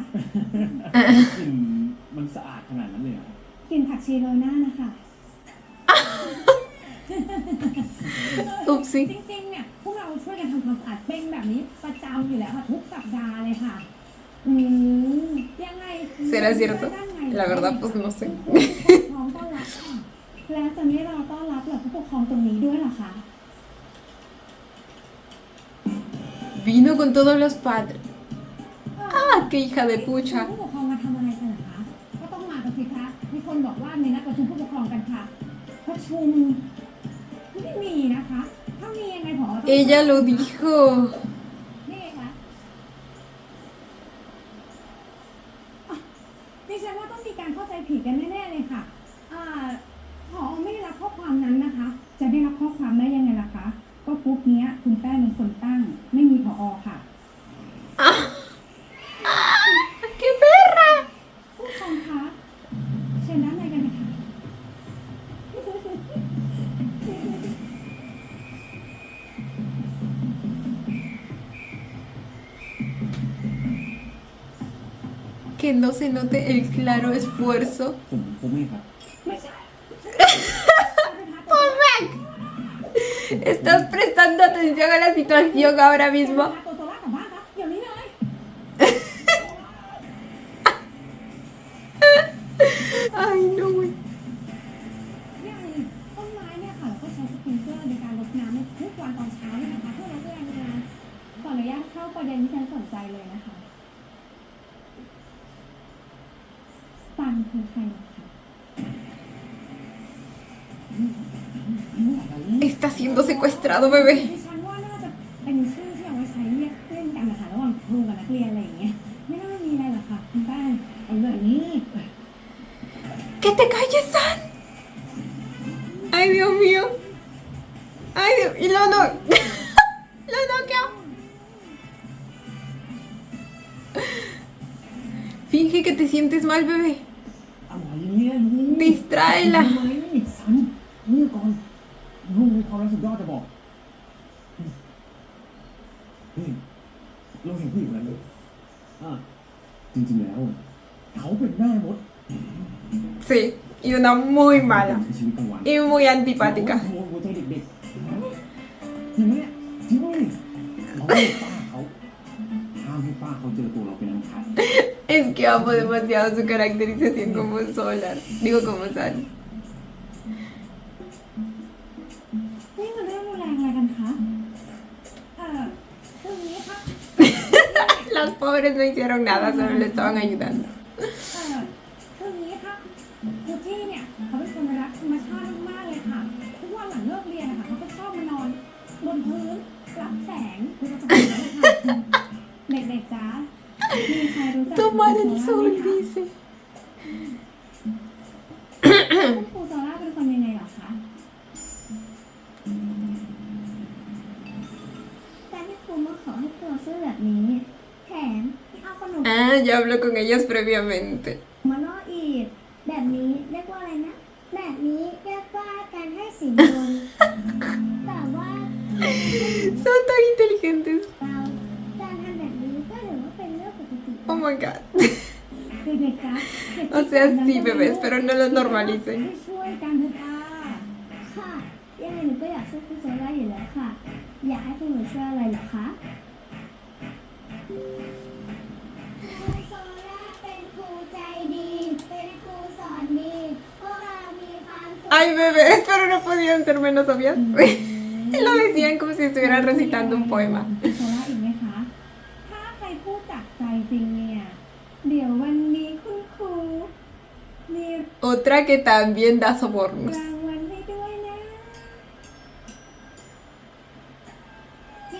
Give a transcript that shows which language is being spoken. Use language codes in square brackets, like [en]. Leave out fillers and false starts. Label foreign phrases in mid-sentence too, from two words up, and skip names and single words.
[th] กลิ่นมันสะอาดขนาดนั้นเลยเหรอก ลิ่นผักชีโรยหน้านะคะ [es] Upsi. [th] จริงๆเนี่ยพวกเราช่วยกันทำความสะอาดเป็นแบบนี้ประจำอยู่แล้วค่ะทุกสัปดาห์เลยค่ะ ยังไง [es] ¿Será cierto? La verdad, pues no sé. [th] พร้อมต้อนรับค่ะ แล้วจะไม่รอต้อนรับเหรอผู้ปกครองตรงนี้ด้วยเหรอคะ [es] Vino con todos los padres. Ah, qué hija de [th] ผู้ [es] pucha. [th] ปกครองมาทำอะไรกันเหรอคะ ก็ต้องมากันสิคะ มีคนบอกว่ามีนัดประชุมผู้ปกครองกันค่ะ ประชุมไม่มีนะคะ ถ้ามียังไงผอต้อง [es] Ella lo dijo. [th] นี่ไงคะอ่ะดิฉันว่าต้องมีการเข้าใจผิดกันแน่ๆเลยค่ะผอไม่ได้รับข้อความนั้นนะคะ จะได้รับข้อความได้ยังไงล่ะคะ ก็กรุ๊ปเนี้ยคุณแป้งเป็นคนตั้ง ไม่มีผอค่ะ [es] ¡Qué perra! [th] ผู้ปกครองคะเชิญด้านในกันนะคะ [es] Que no se note el claro esfuerzo. [th] ผมไม่ครับ ไม่ใช่ [es] ¿Estás prestando atención a la situación ahora mismo? [th] ตัวตัวกลับบ้านครับเดี๋ยวนี้เลย [es] Ay, no, güey. [th] อย่างต้นไม้เนี่ยค่ะเราก็ใช้สปริงเกอร์ในการรดน้ำในทุกวันตอนเช้าเนี่ยนะคะเพื่อลดแรงงาน ขออนุญาตเข้าประเด็นที่ฉันสนใจเลยนะคะซันคือใครเหรอคะ [es] Está siendo secuestrado, bebé. [th] ดิฉันว่าน่าจะเป็นชื่อที่เอาไว้ใช้เรียกเล่นกันนะคะระหว่างครูกับนักเรียนอะไรอย่างเงี้ยไม่น่ามีอะไรหรอกค่ะคุณแป้งเอาแบบนี้ [es] ¡Que te calles, San! ¡Ay, Dios mío! ¡Ay, Dios! ¡Y lo no! ¡Lo noqueó! Finge que te sientes mal, bebé. [th] อะไรเนี่ยลูก [es] Distráela. [th] ทำไมสันนี่ก่อนลูกมีความรักสุดยอดจะบอกนี่เราเห็นผู้หญิงคนนั้นเลยจริงๆแล้วเขาเป็นแม่มด [es] Sí, y una muy [th] ใช้ [es] mala. [th] ชีวิตกลางวัน [es] Y muy antipática. [th] ขโมยหัวใจเด็กๆจริงไหมเนี่ยจริงไหมเราให้ป้าเขาห้ามให้ป้าเขาเจอตัวเราเป็นอันขาด [es] Es que amo demasiado su caracterización como Solar. Digo, como San. [th] นี่มันเรื่องรุนแรงอะไรกันคะคืออย่างนี้ค่ะ [es] Las pobres no hicieron nada, solo le estaban ayudando. [th] คืออย่างนี้ค่ะครูที่เนี่ยเขาเป็นคนรักธรรมชาติมากๆเลยค่ะทุกวันหลังเลิกเรียนนะคะเขาก็ชอบมานอนบนพื้นรับแสงคือเราจะเป็นอย่างนี้เลยค่ะ เด็กๆจ๊ะมีใครรู้จัก [es] Tomar el [th] คุณ [es] sol, [th] ครูโซล่าไหม [es] dice. [th] คะคุณครูโซล่าเป็นคนยังไงเหรอคะ แต่ที่ครูมาขอให้ตัวช่วยแบบนี้แถมเอาขนม [es] Ah, ya habló con ellos previamente. [th] มาล่ออีกแบบนี้เรียกว่าอะไรนะ แบบนี้เรียกว่าการให้สินบนแต่ว่า [es] Son tan inteligentes. [th] เราการทำแบบนี้ก็ถือว่าเป็นเรื่องปกติ [en] Oh my god. [th] เด็กๆจ๊ะเด็กๆ [es] O sea, sí, bebés, pero no lo normalicen. [th] ให้ช่วยกันเถอะค่ะค่ะยังไงหนูก็อยากช่วยครูโซล่าอยู่แล้วค่ะ อยากให้พวกหนูช่วยอะไรเหรอคะครูโซล่าเป็นครูใจดี เป็นครูสอนดีพวกเรามีความสุข [es] Ay, bebés, pero no podían ser menos obvias. Lo decían como si estuvieran recitando un poema. [th] คุณโซล่าอีกไหมคะ ถ้าใครพูดจากใจจริงเนี่ย เดี๋ยววันนี้คุณครูมี [es] Otra que también da sobornos. [th] รางวัลให้ด้วยนะ